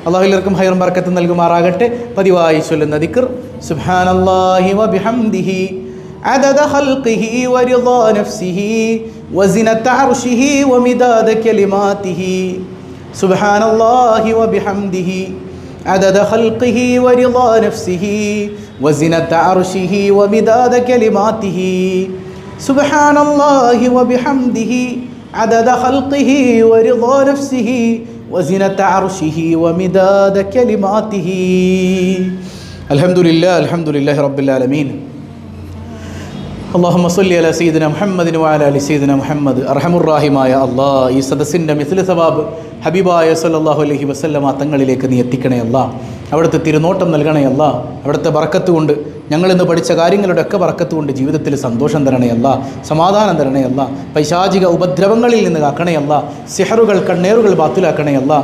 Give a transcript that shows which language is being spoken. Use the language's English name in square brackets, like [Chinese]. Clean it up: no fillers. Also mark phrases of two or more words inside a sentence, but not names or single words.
[Malayalam] അല്ലാഹു എല്ലാവർക്കും ഹൈറും ബർക്കത്തും നൽകുമാറാകട്ടെ. പതിവായി ചൊല്ലുന്ന ദിക്ർ [Arabic] سبحان الله وبحمده عدد خلقه ورضا نفسه وزنة عرشه ومداد كلماته. سبحان الله وبحمده عدد خلقه ورضا نفسه وزنة عرشه ومداد كلماته. سبحان الله وبحمده عدد خلقه ورضا نفسه وزنة عرشه ومداد كلماته. الحمد لله رب العالمين. اللهم صل على سيدنا محمد وعلى آل سيدنا محمد. [Malayalam] അർഹമുറാഹിമായ അല്ലാഹ്, ഈ സദസ്സിൻ്റെ [Arabic] مثل ثواب [Malayalam] ഹബീബായ [Arabic] صلى الله عليه وسلم [Malayalam] തങ്ങളിലേക്ക് നീ എത്തിക്കണേ അല്ലാഹ്. അവിടുത്തെ തിരുനോട്ടം നൽകണേ അല്ലാഹ്. അവിടുത്തെ ബറക്കത്ത് കൊണ്ട് ഞങ്ങളിന്ന് പഠിച്ച കാര്യങ്ങളുടെ ഒക്കെ ബറക്കത്ത് കൊണ്ട് ജീവിതത്തിൽ സന്തോഷം തരണേ അല്ലാഹ്, സമാധാനം തരണേ അല്ലാഹ്. പൈശാചിക ഉപദ്രവങ്ങളിൽ നിന്ന് കാക്കണേ അല്ലാഹ്. സിഹറുകൾ, കണ്ണേറുകൾ ബാത്തിലാക്കണേ അല്ലാഹ്.